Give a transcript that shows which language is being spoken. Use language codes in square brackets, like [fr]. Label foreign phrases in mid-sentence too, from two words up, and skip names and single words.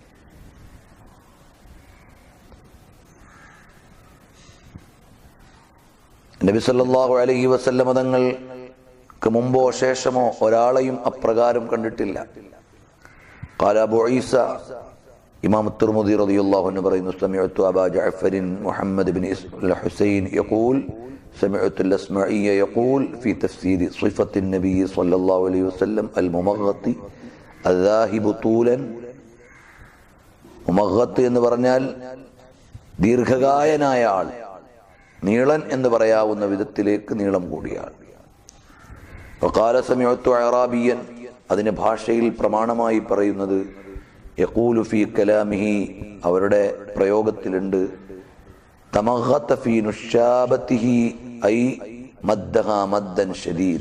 [ml] നബി [ar] صلى الله عليه وسلم [ml] തങ്ങൾക്ക് മുമ്പോ ശേഷമോ ഒരാളെയും അപ്രകാരം കണ്ടിട്ടില്ല. [ar] قال أبو عيسى إمام الترمذي رضي الله عنه പറയുന്നു, سمعت أبا جعفر محمد بن حسين يقول سمعت الأسمعي يقول في تفسير صفة النبي صلى الله عليه وسلم الممغط الذاهب طولا. [ml] മുമഗ്ഗത്ത് എന്ന് പറഞ്ഞാൽ ദീർഘകായനായ ആൾ, നീളൻ എന്ന് പറയാവുന്ന വിധത്തിലേക്ക് നീളം കൂടിയ ആൾ. [ar] وقال سمعت أعرابيا, [ml] അതിന് ഭാഷയിൽ പ്രമാണമായി പറയുന്നത് [ar] يقول في كلامه, [ml] അവരുടെ പ്രയോഗത്തിലുണ്ട് [ar] تمغط في نشابته أي مدها مدا شديدا.